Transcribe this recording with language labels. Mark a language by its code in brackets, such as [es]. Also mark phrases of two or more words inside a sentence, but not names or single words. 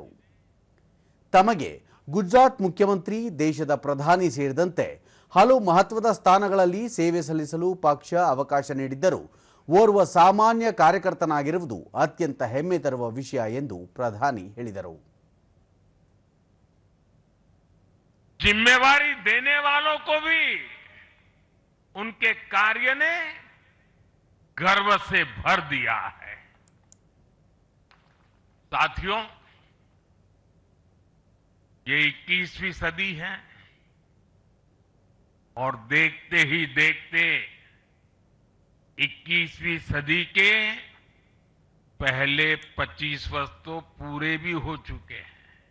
[kn] ತಮಗೆ ಗುಜರಾತ್ ಮುಖ್ಯಮಂತ್ರಿ, ದೇಶದ ಪ್ರಧಾನಿ ಸೇರಿದಂತೆ ಹಲವು ಮಹತ್ವದ ಸ್ಥಾನಗಳಲ್ಲಿ ಸೇವೆ ಸಲ್ಲಿಸಲು ಪಕ್ಷ ಅವಕಾಶ ನೀಡಿದ್ದರೂ ಓರ್ವ ಸಾಮಾನ್ಯ ಕಾರ್ಯಕರ್ತನಾಗಿರುವುದು ಅತ್ಯಂತ ಹೆಮ್ಮೆ ತರುವ ವಿಷಯ ಎಂದು ಪ್ರಧಾನಿ ಹೇಳಿದರು. [hi] जिम्मेवारी देने वालों को भी उनके कार्य ने गर्व से भर दिया है. साथियों, ये 21वीं सदी है और देखते ही देखते 21वीं सदी के पहले 25 वर्ष तो पूरे भी हो चुके हैं.